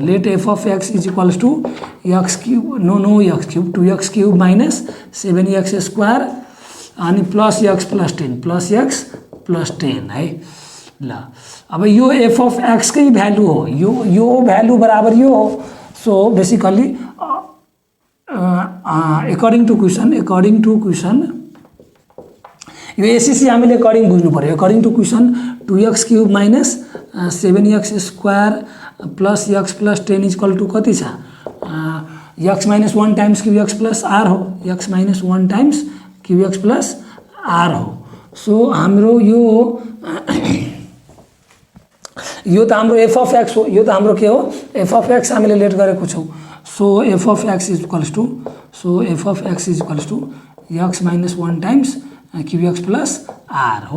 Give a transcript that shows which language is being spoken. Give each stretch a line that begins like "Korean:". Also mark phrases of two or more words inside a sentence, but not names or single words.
English: let f(x) is equals to x³ 2x³ - 7x² अनि प्लस x + 10 है।
Nepali: ल अब यो f(x) कै भ्यालु हो, यो भ्यालु बराबर यो हो।
English: so basically according to question
Nepali: यो एसीसी हामीले अकॉर्डिंग बुझ्नु पर्यो।
English: according to question
Nepali: 2x³ - 7x² + x + 10
English: equal to
Nepali: कति छ x - 1 टाइम्स qx + r हो, x - 1 टाइम्स qx + r हो। सो हाम्रो यो त हाम्रो f(x) हो, यो त हाम्रो के हो f(x) हामीले लेट गरेको छौं।
English: so f(x) is equals to x - 1 times qx + r हो।